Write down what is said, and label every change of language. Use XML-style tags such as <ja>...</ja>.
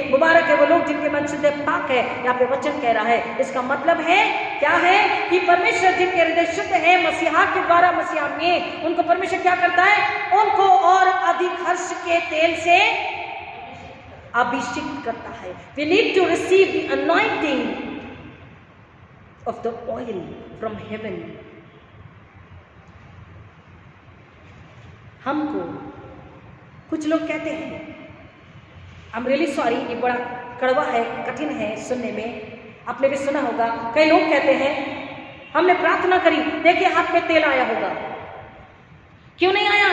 <hi>मुबारक है वो लोग जिनके मन शुद्ध है, पाक है। यहाँ पे वचन कह रहा है, इसका मतलब है क्या है कि परमेश्वर जिनके हृदय शुद्ध है, मसीहा के द्वारा, मसीहा में, उनको परमेश्वर क्या करता है? उनको और अधिक हर्ष के तेल से अभिषेक करता है।</hi> <en>We need to receive the anointing of the oil from heaven.</en> <hi>हमको कुछ लोग कहते हैं,</hi> <en>I'm really sorry,</en> <hi>ये बड़ा कड़वा है, कठिन है सुनने में, आपने भी सुना होगा। कई लोग कहते हैं, हमने प्रार्थना करी, देखिए हाथ में तेल आया होगा, क्यों नहीं आया?</hi>